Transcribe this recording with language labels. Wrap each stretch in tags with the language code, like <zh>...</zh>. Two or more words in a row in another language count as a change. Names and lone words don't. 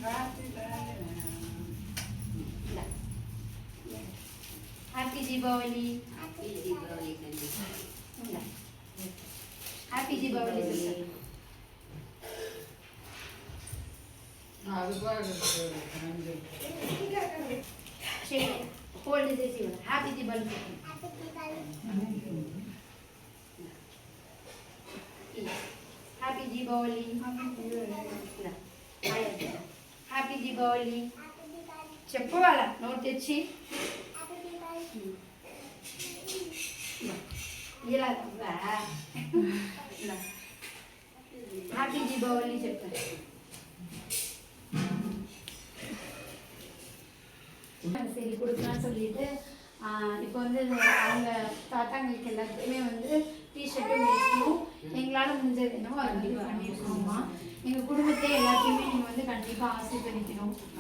<ta>ஹாப்பி தீபாவளி. ஹாப்பி தீபாவளி.</ta> <te>ஹோல்டு చేసి హ్యాపీ దీపావళి. హ్యాపీ దీపావళి. హ్యాపీ దీపావళి చెప్పు వాళ్ళ నోట్ తెచ్చి ఇలా హ్యాపీ దీపావళి చెప్పారు.</te> <ta>சரி கொடுக்கலான்னு சொல்லிட்டு இப்போ வந்து அவங்க தாத்தாங்களுக்கு எல்லாத்துக்குமே வந்து டிஷர்ட்டும் வேஸ்ட்டும் எங்களால் முடிஞ்சது என்னவோ அது மாதிரி பண்ணியிருக்கோம்மா. எங்கள் குடும்பத்தை எல்லாத்தையுமே நீங்கள் வந்து கண்டிப்பாக ஆசீர்வதிக்கணும்.</ta>